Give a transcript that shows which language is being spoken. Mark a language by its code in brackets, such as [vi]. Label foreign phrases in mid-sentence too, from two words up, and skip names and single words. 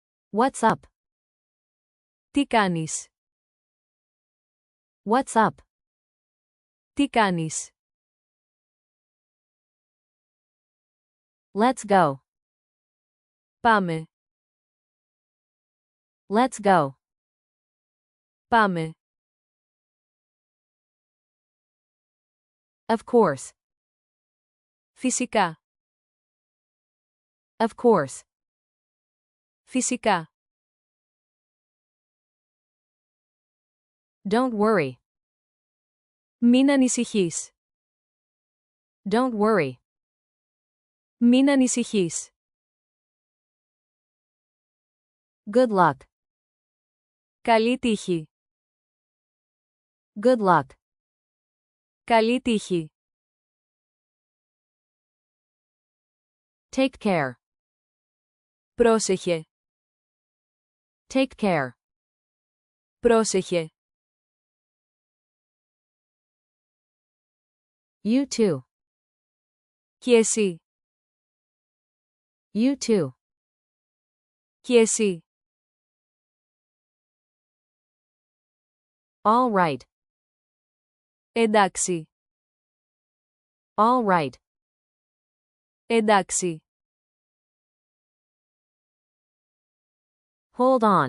[en] What's up? [el] Τι κάνεις? [en] What's up? [el] Τι κάνεις? [en] Let's go. [el] Πάμε. [en] Let's go. [el] Πάμε. [en] Of course. [el] Φυσικά. [en] Of course. [el] Φυσικά. [en] Don't worry. [el] Μην ανησυχείς. [en] Don't worry. [el] Μην ανησυχείς. [en] Good luck. [el] Καλή τύχη. [en] Good luck. [el] Καλή τύχη. [en] Take care. [el] Πρόσεχε. [en] Take care. [el] Πρόσεχε. [en] You too. [el] Και εσύ. [en] You too. [el] Και εσύ. [en] All right. [el] Εντάξει. [en] All right. [el] Εντάξει. [en] Hold on.